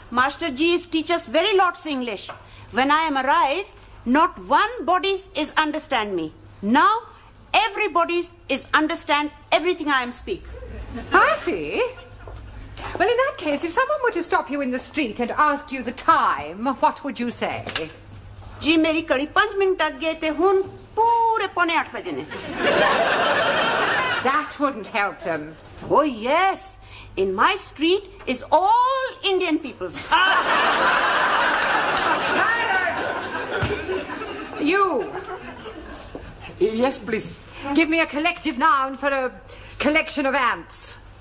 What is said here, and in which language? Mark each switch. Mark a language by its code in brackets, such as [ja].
[en] Master G is teach us very lots English. When I am arrived, not one bodies is understand me. Now, everybody's is understand everything I am speak. I see. Well, in that case, if someone were to stop you in the street and ask you the time, what would you say? [pa] जी मेरी कड़ी 5 minute अट गए थे हुन पूरे 7:45 बजे ने. [en] That wouldn't help them. Oh yes, in my street is all Indian people. You. Yes, please. Give me a collective noun for a collection of ants.